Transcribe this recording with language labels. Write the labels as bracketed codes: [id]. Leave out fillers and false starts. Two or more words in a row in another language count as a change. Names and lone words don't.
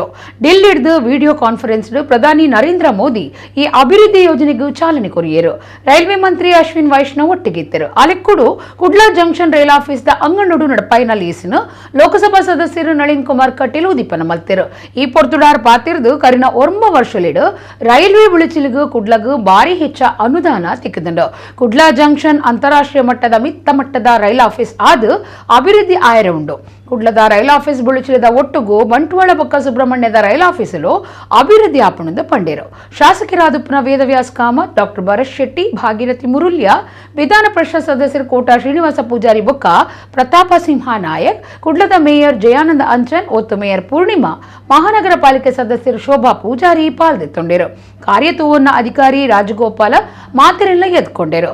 [tcy] ಡಿಲ್ಲಿಡ್ದು [en] video conference [tcy] ಪ್ರಧಾನಿ ನರೇಂದ್ರ ಮೋದಿ ಈ ಅಭಿವೃದ್ಧಿ ಯೋಜನೆಗೂ ಚಾಲನೆ ಕೊರಿಯರು. [kn] ರೈಲ್ವೆ ಮಂತ್ರಿ ಅಶ್ವಿನ್ ವೈಷ್ಣವ್ ಒಟ್ಟಿಗಿದ್ದರು. [tcy] ಅಲೆಕ್ಕೂಡು ಕುಡ್ಲ ಜಂಕ್ಷನ್ [en] rail office [tcy] ಅಂಗನೋಡು ನಡಪಾಯಿನ ಲೀಸಿನ ಲೋಕಸಭಾ ಸದಸ್ಯರು ನಳಿನ್ ಕುಮಾರ್ ಕಟೀಲ್ ಉದೀಪನ ಮಲ್ತಿರು. ಈ ಪೊರ್ತುಡಾರ್ ಪಾತಿರ್ದು ಕರಿನ 1 ವರ್ಷಲಿಡು ರೈಲ್ವೆ ಉಳಿಸಿ ಕುಡ್ಲಗೂ ಭಾರಿ ಹೆಚ್ಚ ಅನುದಾನ ತಿಕ್ಕದಂಡು. ಕುಡ್ಲ ಜಂಕ್ಷನ್ ಅಂತಾರಾಷ್ಟ್ರೀಯ ಮಟ್ಟದ ಮಿತ್ತ ಮಟ್ಟದ [en] rail office [tcy] ಆದ ಅಭಿವೃದ್ಧಿ ಆಯರ ಉಂಡು. ಕುಡ್ಲದ [en] rail office [tcy] ಬುಳಿಚಿಲದ ಒಟ್ಟುಗೂ ಬಂಟ್ವಾಳ ಬೊಕ್ಕ ಸುಬ್ರಹ್ಮಣ್ಯದ ರೈಲ್ ಆಫೀಸಲು ಅಭಿವೃದ್ಧಿ ಆಪಣದ ಪಂಡೇರು. ಶಾಸಕರಾದುಪ್ಪನ ವೇದವ್ಯಾಸ್ ಕಾಮತ್, ಡಾಕ್ಟರ್ ಭರತ್ ಶೆಟ್ಟಿ, ಭಾಗೀರಥಿ ಮುರುಲ್ಯ, ವಿಧಾನ ಪರಿಷತ್ ಸದಸ್ಯರು ಕೋಟಾ ಶ್ರೀನಿವಾಸ ಪೂಜಾರಿ ಬೊಕ್ಕ ಪ್ರತಾಪ ಸಿಂಹ ನಾಯಕ್, ಕುಡ್ಲದ ಮೇಯರ್ ಜಯಾನಂದ ಅಂಚನ್, ಒತ್ತು ಮೇಯರ್ ಪೂರ್ಣಿಮಾ, ಮಹಾನಗರ ಪಾಲಿಕೆ ಸದಸ್ಯರು ಶೋಭಾ ಪೂಜಾರಿ ಪಾಲ್ದೆತ್ತೊಂಡರು. ಕಾರ್ಯತೂವನ್ನ ಅಧಿಕಾರಿ ರಾಜಗೋಪಾಲ ಮಾತಿರೆಲ್ಲ ಎದ್ಕೊಂಡರು.